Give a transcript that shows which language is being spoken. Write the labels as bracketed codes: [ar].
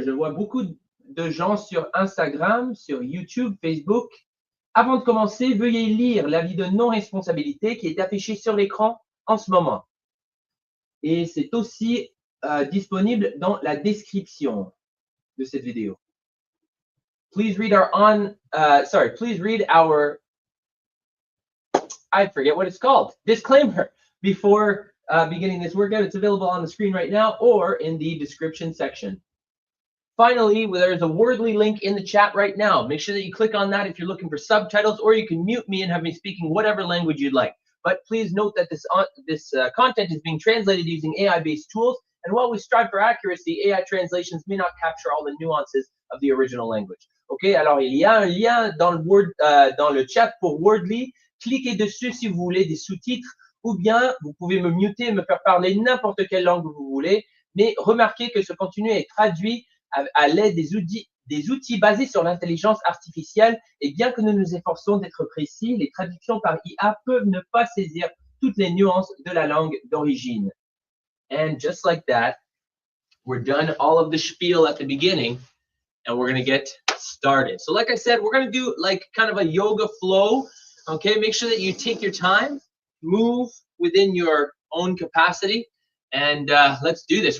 [fr] Je vois beaucoup de gens sur Instagram, sur YouTube, Facebook. Avant de commencer, veuillez lire l'avis de non-responsabilité qui est affiché sur l'écran en ce moment. Et c'est aussi disponible dans la description de cette vidéo. [en] Please read please read our, I forget what it's called, disclaimer before beginning this workout. It's available on the screen right now or in the description section. Finally, there's a Wordly link in the chat right now. Make sure that you click on that if you're looking for subtitles, or you can mute me and have me speaking whatever language you'd like. But please note that this content is being translated using AI-based tools. And while we strive for accuracy, AI translations may not capture all the nuances of the original language. [fr] OK, alors il y a un lien dans le chat pour Wordly. Cliquez dessus si vous voulez des sous-titres ou bien vous pouvez me muter et me faire parler n'importe quelle langue vous voulez. Mais remarquez que ce contenu est traduit à l'aide des outils basés sur l'intelligence artificielle. Et bien que nous nous efforçons d'être précis, les traductions par IA peuvent ne pas saisir toutes les nuances de la langue d'origine. [en] And just like that, we're done all of the spiel at the beginning, and we're going to get started. So like I said, we're going to do like kind of a yoga flow, okay? Make sure that you take your time, move within your own capacity, and let's do this.